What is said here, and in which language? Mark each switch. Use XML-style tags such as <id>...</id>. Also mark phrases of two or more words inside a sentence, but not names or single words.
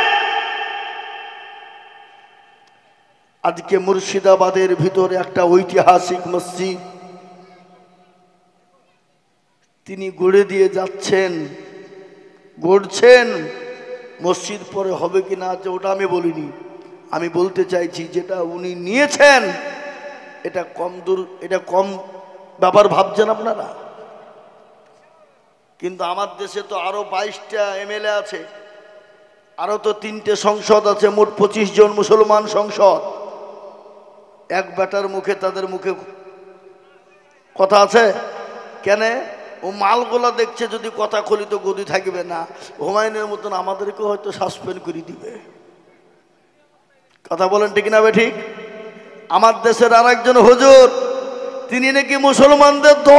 <bn>আজ কে মুর্শিদাবাদের ভিতরে একটা ঐতিহাসিক মসজিদ তিনি গড়ে দিয়ে যাচ্ছেন गड़ছেন মসজিদ পরে হবে কি না ওটা আমি বলিনি আমি বলতে চাইছি যেটা উনি নিয়েছেন এটা কম দূর এটা কম ব্যাপার ভাবছেন আপনারা কিন্তু আমার দেশে তো আরো 22টা এমএলএ আছে আরো তো 3টে সংসদ আছে মোট 25 জন মুসলমান সংসদ এক বেটার মুখে তাদের মুখে কথা আছে কেন ও মালগুলা দেখছে যদি কথা খুলি তো গদি থাকবে না হুমায়ুনের মতন আমাদেরকে হয়তো সাসপেন্ড করে দিবে কথা বলেন ঠিক না বে ঠিক আমার দেশের আরেকজন হুজুর তিনি নাকি মুসলমানদের</bn>